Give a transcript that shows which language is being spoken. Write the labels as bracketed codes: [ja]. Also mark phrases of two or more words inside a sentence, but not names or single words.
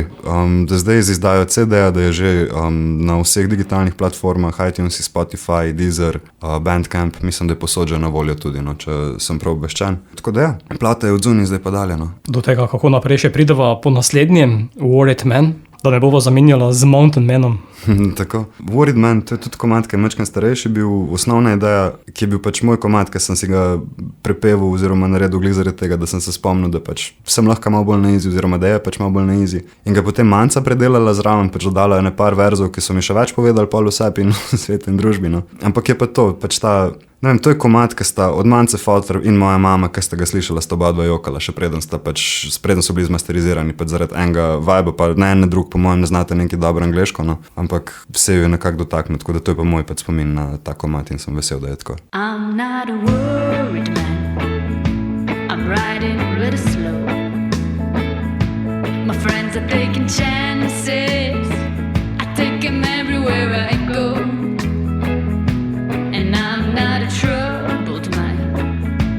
[sl] Da zdaj z izdajo CD-ja, da je že na vseh digitalnih platformah, iTunes, Spotify, Deezer, Bandcamp, mislim, da je posod že na voljo tudi, no, če sem prav obveščen. Tako da ja, plata je od zunaj zdaj pa dalje, no. Do tega, kako naprej še prideva po naslednjem, Worried Man, da ne bova zamenjala z Mountain Manom. Tako. Worried Man, to je tudi komad, ki je majčkeno starejši bil, osnovna ideja, ki je bil pač moj komad, ki sem si ga prepeval oziroma naredil glih zaradi tega, da sem se spomnil, da pač sem lahko malo bolj na easy oziroma da je pač malo bolj na easy. In ga potem Manca predelala zraven, pač dodala ene par verzov, ki so mi še več povedali pol vsebi in v svetu in družbi, no. Ampak je pa to, pač ta, ne vem, to je komad, ki sta od Mance Fotter in moja mama, ki sta ga slišala, sta oba dva jokala, še preden so bili zmasterizirani, pač zaradi enega vibe, pa ne en drug, po mojem ne znate nekaj dobro angleško, no. Ampak se jo je nekako dotaknil, tako da to je pa moj pač spomin na ta komad in sem vesel, da je tako. [en] I'm not a worried man. I'm riding really slow. My friends are taking chances. I take them everywhere I go. And I'm not a troubled mind.